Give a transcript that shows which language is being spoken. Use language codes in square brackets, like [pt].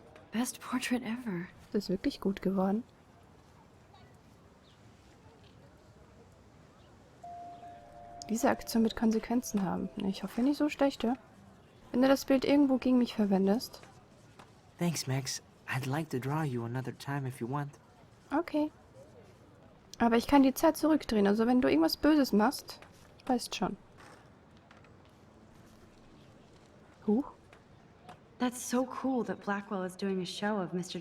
[en] Best portrait ever. [de] Das ist wirklich gut geworden. Diese Aktion wird Konsequenzen haben. Ich hoffe nicht so schlechte. Wenn du das Bild irgendwo gegen mich verwendest. [en] Thanks, Max. I'd like to draw you another time if you want. Okay. [de] Aber ich kann die Zeit zurückdrehen. Also wenn du irgendwas Böses machst, weißt schon. Huch. [en] That's so cool that Blackwell is doing a show of Mr.